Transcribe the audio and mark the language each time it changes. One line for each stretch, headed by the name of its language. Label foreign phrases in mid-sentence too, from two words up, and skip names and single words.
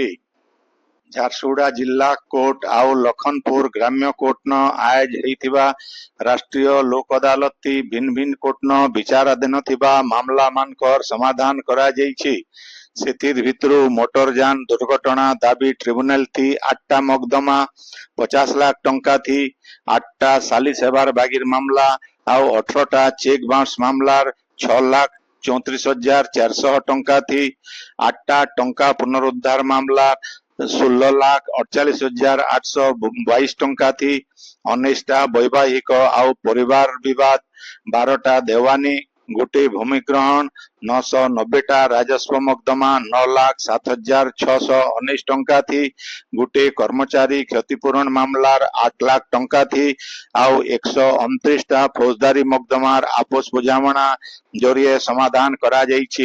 Odia: ଝାରସୁଗୁଡ଼ା ଜିଲ୍ଲା କୋର୍ଟ ଆଉ ଲଖନପୁର ଗ୍ରାମ୍ୟ କୋର୍ଟନ ଆୟଜ ହେଇଥିବା ରାଷ୍ଟ୍ରୀୟ ଲୋକ ଅଦାଲତ ଭିନ୍ନ ଭିନ୍ନ କୋର୍ଟନ ବିଚାରାଧୀନ ଥିବା ମାମଲା ମାନଙ୍କର ସମାଧାନ କରାଯାଇଛି। ସେଥିର ଭିତରୁ ମୋଟର ଯାନ ଦୁର୍ଘଟଣା ଦାବି ଟ୍ରିବ୍ୟୁନାଲ ଥି 8ଟା ମକଦ୍ଦମା 50 ଲାख ଟଙ୍କା थी, 8टा ସାଲିସ ହେବାର ବାଗିର ମାମଲା ଆଉ 18ଟା ଚେକ୍ ବାଉନ୍ସ ମାମଲାର 6,34,400 ଟଙ୍କା थी, 8ଟା ଟଙ୍କା ପୁନରୁଦ୍ଧାର ମାମଲା 16,48,822 ଟଙ୍କା थी, 19ଟା ବୈବାହିକ ଆଉ ପରିବାର ବିବାଦ, 12ଟା ଦେୱାନୀ, ଗୋଟିଏ ଭୂମିଗ୍ରହଣ, 990ଟା ରାଜସ୍ୱ ମକଦ୍ଦମା 9,07,619 ଟଙ୍କା थी, ଗୋଟିଏ କର୍ମଚାରୀ କ୍ଷତିପୂରଣ ମାମଲାର 8 ଲାख ଟଙ୍କା थी ଆଉ 129ଟା ଫୌଜଦାରୀ ମକଦ୍ଦମାର ଆପୋଷ ବୁଝାମଣା ଜରିଏ ସମାଧାନ କରାଯାଇଛି।